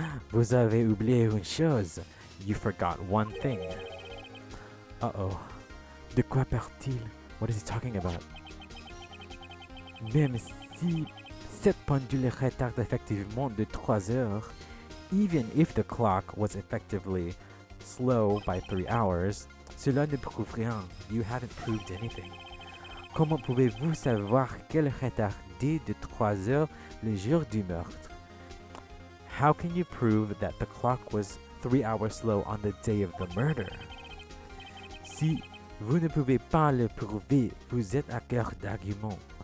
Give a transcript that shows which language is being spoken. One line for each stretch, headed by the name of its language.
French: Vous avez oublié une chose.
English: You forgot one thing. Uh-oh.
French: De quoi parle-t-il?
English: What is he talking about?
French: Même si cette pendule retarde effectivement de 3 heures,
English: even if the clock was effectively slow by 3 hours,
French: cela ne prouve rien.
English: You haven't proved anything.
French: Comment pouvez-vous savoir qu'elle retardait de 3 heures le jour du meurtre?
English: How can you prove that the clock was 3 hours slow on the day of the murder?
French: Si vous ne pouvez pas le prouver, vous êtes à cœur d'argument.